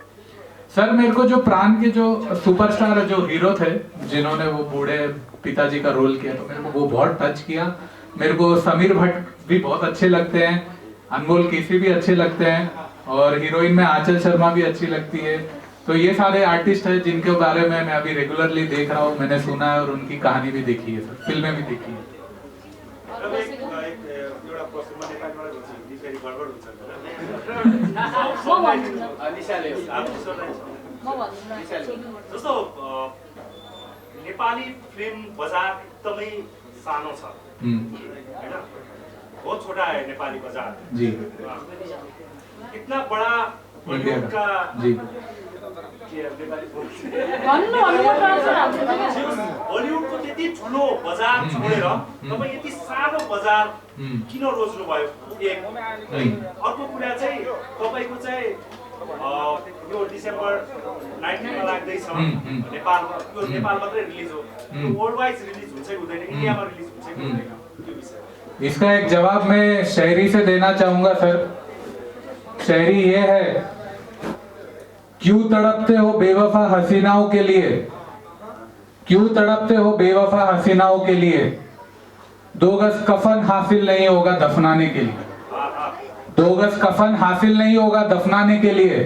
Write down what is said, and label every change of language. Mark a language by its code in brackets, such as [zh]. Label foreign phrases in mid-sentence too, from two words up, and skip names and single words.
[hi] सर मेरे को जो प्राण के जो सुपरस्टार जो हीरो थे, जिन्होंने वो बूढ़े पिताजी का रोल किया, तो मेरे को वो बहुत टच किया। मेरे को समीर भट्ट भी बहुत अच्छे लगते हैं, अनमोल केसी भी अच्छे लगते हैं, और हीरोइन में आंचल शर्मा भी अच्छी लगती है। तो ये सारे आर्टिस्ट हैं जिनके बारे में मैं अभी रेगुलरली देख रहा हूँ, मैंने सुना है और उनकी कहानी भी देखी है सर, फिल्में भी देखी है। [ne] जस्तो नेपाली फिल्म बजार एकदमै सानो छ हैन, [hi] बहुत छोटा है नेपाली बाजार जी। इतना बड़ा बॉलीवुड का जी [ne] बॉलीवुड को त्यति ठुलो बजार छोडेर तपाईँ यति सानो बजार किन रोज्नु भयो? एक अर्को कुरा चाहिँ तपाईको चाहिँ यो डिसेम्बर 19 मा लाग्दैछ नेपालमा, यो नेपाल मात्रै रिलिज हो, [en] world wide [ne] रिलिज हुन्छ कि हुँदैन, इन्डियामा रिलिज हुन्छ कि हुँदैन, यो विषय? [hi] इसका एक जवाब मैं शायरी से देना चाहूंगा सर। शायरी ये है क्यों तड़पते हो बेवफा हसीनाओं के लिए, क्यों तड़पते हो बेवफा हसीनाओं के लिए, 2 गज कफन हासिल नहीं होगा दफनाने के लिए, 2 गज कफन हासिल नहीं होगा दफनाने के लिए।